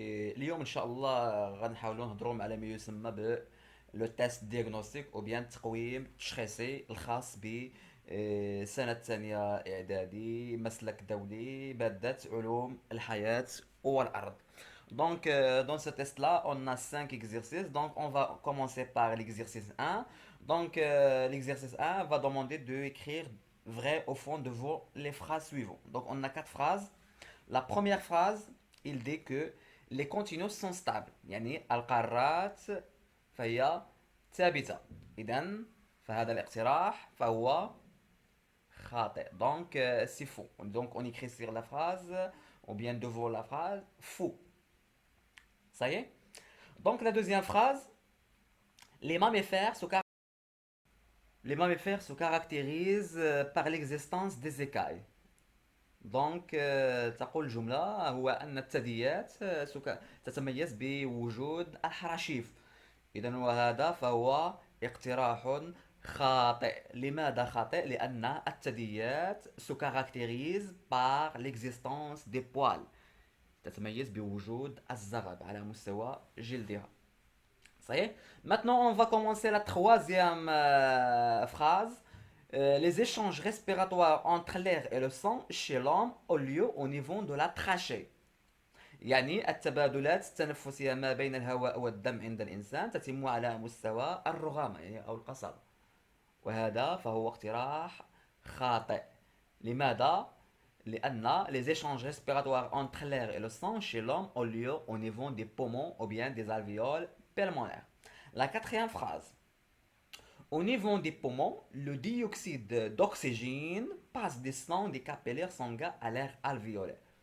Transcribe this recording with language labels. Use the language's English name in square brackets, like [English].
[Arabic] اليوم إن شاء الله غنحاولوا نهضروا على ما يسمى ب لو تيست ديagnostic أو بيان التقويم التشخيصي الخاص ب سنة الثانية إعدادي مسلك دولي مادة علوم الحياة والأرض. [French] Donc, dans ce test-là, on a 5 exercices. Donc, on va commencer par l'exercice 1. Donc, l'exercice 1 va demander d'écrire vrai au fond de les phrases suivantes. Donc, on a 4 phrases. La première phrase, il dit que les continus sont stables. [Arabic] يعني القارات فهي ثابتة. إذن فهذا الاقتراح فهو خاطئ. [French] Donc, c'est faux. Donc, on écrit sur la phrase ou bien devant la phrase faux. Ça y est? Donc la deuxième phrase, les mammifères se, car- les mammifères se caractérisent par l'existence des écailles. [Arabic] Donc تقول الجملة هو أن الثدييات تتميز بوجود الحراشيف. إذا وهذا فهو اقتراح خاطئ. لماذا خاطئ؟ لأن الثدييات [French] se caractérisent par l'existence des poils. [Arabic] تتميز بوجود الزغب على مستوى جلدها. [French] Ça y est. Maintenant, on va commencer la troisième phrase. Les échanges respiratoires entre l'air et le sang chez l'homme ont lieu au niveau de la trachée. [Arabic] يعني التبادلات التنفسية ما بين الهواء والدم عند الإنسان تتم على مستوى الرغامة يعني أو القصبة. وهذا فهو اقتراح خاطئ. لماذا؟ لأن [French] les échanges respiratoires entre l'air et le sang chez l'homme ont lieu au niveau des poumons ou bien des alvéoles pulmonaires. La quatrième phrase. Au niveau des poumons, le dioxyde d'oxygène passe des sangs des capillaires sanguins à l'air alvéolaire.